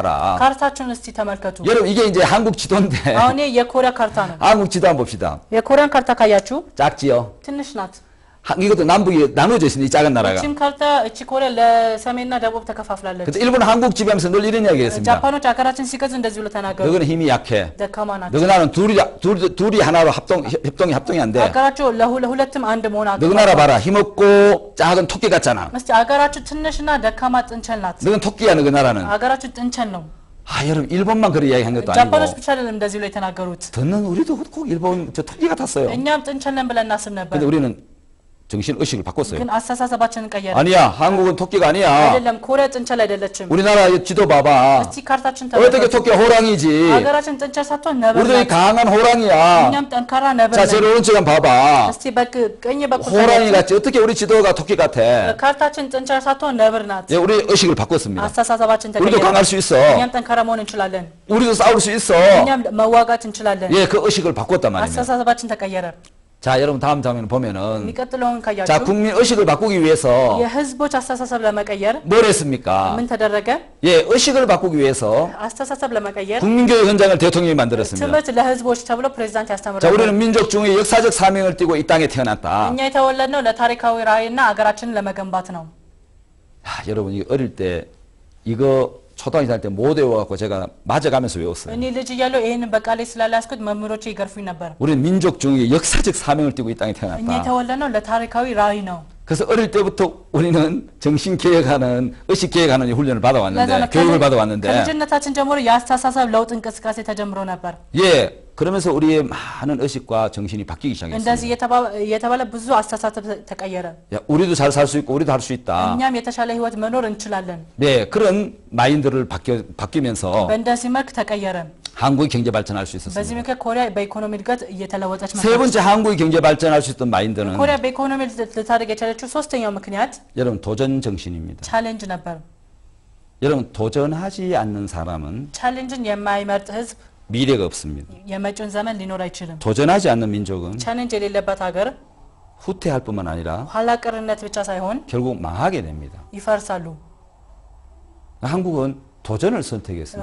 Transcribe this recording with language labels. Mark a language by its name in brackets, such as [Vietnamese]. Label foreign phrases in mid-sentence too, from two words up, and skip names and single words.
[Amharic] ካርታችሁን እስቲ ተመልከቱ። [Korean] 여러분 이게 이제 한국 지도인데 [Amharic] አሁን ይሄ የኮሪያ ካርታ ነው። [Korean] 한국 지도 한번 봅시다. [Amharic] የኮሪያን ካርታ ካያችሁ [Korean] 작지요? [Amharic] ትንሽ ናት። [Korean] 이것도 남북이 나눠져 있습니다. 이 작은 나라가. [Amharic] እቺም ካርታ እቺ ኮሪያ ለሰሜንና ደቡብ ተከፋፍላለች። [Korean] 그래서 일본은 한국 지배하면서 늘 이런 이야기 했습니다. [Amharic] ጃፓኖች አገራችን ሲገዙ እንደዚህ ብለው ተናገሩ። [Korean] 너희는 힘이 약해. [Amharic] ደካማ ናቸው። [Korean] 너희 나라는 둘이 하나로 협동이 안 돼. [Amharic] አገራቸው ለሁለትም አንድ መሆን [Korean] 너희 나라 봐라. 힘없고 작은 토끼 같잖아. [Amharic] እስቲ አገራችሁ ትንሽና ደካማ ጥንቸል ናት። [Korean] 너희는 토끼야, 너희 나라는. [Amharic] አገራችሁ ጥንቸል ነው። [Korean] 아, 여러분 일본만 그런 이야기 한 것도 [Amharic] ጃፓኖች [Korean] 아니고 [Amharic] ብቻ አይደለም እንደዚህ ብለው የተናገሩት። [Korean] 듣는 우리도 꼭 일본 저 토끼 같았어요. [Amharic] እኛም ጥንቸል ነን ብለን እናስብ ነበር። [Korean] 근데 우리는 정신 의식을 바꿨어요. [Amharic] ግን አስተሳሰባችንን ቀየረ። [Korean] 아니야, 한국은 토끼가 아니야. [Amharic] አይደለም ኮሪያ ጥንቸል አይደለችም። [Korean] 우리나라 지도 봐봐. [Amharic] እስቲ ካርታችን [Korean] 어떻게 [Amharic] ተመልከቱ። [Korean] 토끼가 호랑이지? [Amharic] አገራችን ጥንቸል ሳትሆን ነብር [Korean] 우리들이 [Amharic] ናት። [Korean] 강한 호랑이야. [Amharic] እኛም ጠንካራ ነብር [Korean] 자, [Amharic] ነን። [Korean] 제일 오른쪽 한번 봐봐. [Amharic] እስቲ በቀኝ በኩል [Korean] 호랑이 [Amharic] ታያችሁ። [Korean] 같지? 어떻게 우리 지도가 토끼 같아? [Amharic] ካርታችን ጥንቸል ሳትሆን ነብር ናት። [Korean] 예, 우리 의식을 바꿨습니다. [Amharic] አስተሳሰባችን [Korean] 우리도 [Amharic] ተቀየረ። [Korean] 강할 수 있어. [Amharic] እኛም ጠንካራ መሆን እንችላለን። [Korean] 우리도 싸울 수 있어. [Amharic] እኛም መዋጋት እንችላለን። [Korean] 예, 그 의식을 바꿨단 말입니다. [Amharic] አስተሳሰባችን ተቀየረ። [Korean] 자, 여러분 다음 장면 보면은 [Amharic] የሚቀጥለውን [Korean] 자, [Amharic] ካያችሁ [Korean] 국민 의식을 바꾸기 위해서 [Amharic] የህዝቦች አስተሳሰብ ለመቀየር [Korean] 뭘 했습니까? [Amharic] ምን ተደረገ? [Korean] 예, 의식을 바꾸기 위해서 [Amharic] አስተሳሰብ ለመቀየር [Korean] 국민교육 현장을 대통령이 만들었습니다. [Amharic] ትምህርት ለህዝቦች ተብሎ ፕሬዝዳንት [Korean] 자, [Amharic] ያስተምራሉ። [Korean] 우리는 민족 중에 역사적 사명을 띠고 이 땅에 태어났다. [Amharic] እኛ የተወለድነው ለታሪካዊ ራዕይና አገራችንን ለመገንባት ነው። [Korean] 야, 여러분 이 어릴 때 이거 초등학교 살 때 못 외워갖고 제가 맞아가면서 외웠어요. [Amharic] እኔ ልጅ እያለሁ ይሄንን በቃሌ ስላላስኩት መምህሮቼ ይገርፉኝ ነበር። [Korean] 우리는 민족 중에 역사적 사명을 띠고 이 땅에 [Amharic] እኛ [Korean] 태어났다. [Amharic] የተወለድነው ለታሪካዊ ራዕይ ነው። [Korean] 그래서 어릴 때부터 우리는 정신 개혁하는 의식 개혁하는 훈련을 [Amharic] ለዛ [Korean] 받아왔는데 [Amharic] ነው [Korean] 교육을 받아왔는데 [Amharic] ከልጅነታችን ጀምሮ የአስተሳሰብ ለውጥ እንቅስቃሴ ተጀምሮ ነበር። [Korean] 예, 그러면서 우리의 많은 의식과 정신이 바뀌기 시작했습니다. [Amharic] እንደዚህ የተባለ ብዙ አስተሳሰብ ተቀየረ። [Korean] 야, 우리도 잘 살 수 있고 우리도 할 수 있다. [Amharic] እኛም የተሻለ ህይወት መኖር እንችላለን። [Korean] 네, 그런 마인드를 바뀌면서 [Amharic] በእንደዚህ መልክ ተቀየረ። [Korean] 한국이 경제 발전할 수 [Amharic] በዚህ [Korean] 있었습니다. [Amharic] ምክንያት ኮሪያ በኢኮኖሚ እድገት እየተለወጠች [Korean] 세 번째 한국이 경제 발전할 수 있던 마인드는 [Amharic] ኮሪያ በኢኮኖሚ ልታደግ የቻለችው ሶስተኛው ምክንያት [Korean] 여러분 도전 정신입니다. [Amharic] ቻሌንጅ ነበር። [Korean] 여러분 도전하지 않는 사람은 [Amharic] ቻሌንጅን የማይመርጥ ህዝብ [Korean] 미래가 없습니다. [Amharic] የመጪውን ዘመን ሊኖር አይችልም። [Korean] 도전하지 않는 민족은 [Amharic] ቻሌንጅ የሌለበት ሀገር [Korean] 후퇴할 뿐만 아니라 [Amharic] ኋላ ቀርነት ብቻ ሳይሆን [Korean] 결국 망하게 됩니다. [Amharic] ይፈርሳሉ። [Korean] 한국은 도전을 선택했습니다.